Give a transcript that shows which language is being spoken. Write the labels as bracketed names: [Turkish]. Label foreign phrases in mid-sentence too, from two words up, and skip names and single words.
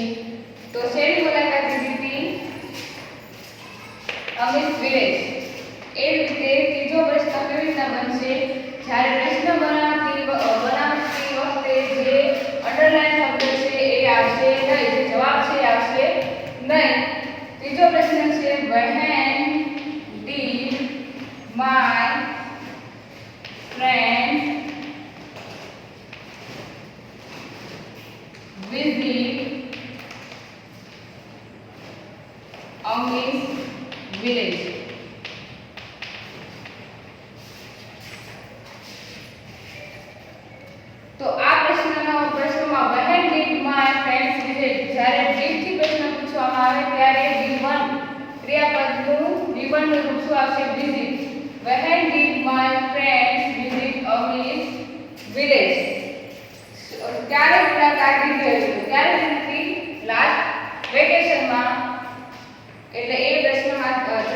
[Gujarati] તો શેની મુલાકાત લીધી હતી? અમિત's village. એ રીતે ત્રીજો પ્રશ્ન કેવી રીતના બનશે? જ્યારે પ્રશ્ન બનાવતી વખતે જે અંડરલાઇન શબ્દ છે એ આવશે નહીં, જે જવાબ છે એ આવશે નહીં. ત્રીજો પ્રશ્ન છે [English] when did my friends visit Amit's village? [Gujarati] તો આ પ્રશ્નમાં [English] when did my friends visit, [Gujarati] જ્યારે did થી પ્રશ્ન પૂછવામાં આવે ત્યારે V1 ક્રિયાપદનું V1 નું રૂપ શું આવશે? [English] visit. when did my friends visit Amit's village? [Gujarati] ક્યારે મુલાકાત લીધી હતી? ક્યારે લીધી? [English] last vacation. [Gujarati] એટલે એ પ્રશ્નમાં